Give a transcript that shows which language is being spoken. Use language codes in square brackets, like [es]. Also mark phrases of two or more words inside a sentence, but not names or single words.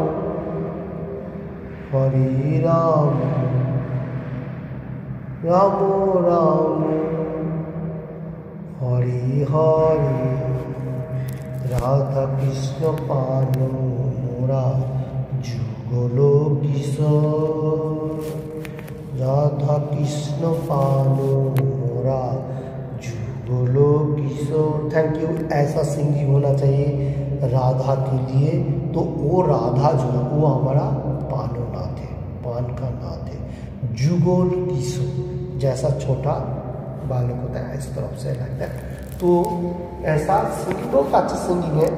[bn] রাম রাম হরে হরে রাধা কৃষ্ণ পানু মোরা যুগল কিশোর রাধা কৃষ্ণ পানো মোরা যুগল কিশোর। [en] Thank you. [hi] ऐसा सिंगिंग होना चाहिए राधा के लिए। तो वो राधा जो है वो हमारा पानो नाथ है, पान का नाथ है। जुगल किशोर जैसा छोटा बालक होता है इस तरफ से लगता है। तो ऐसा सिंगिंग बहुत अच्छा सिंगिंग है।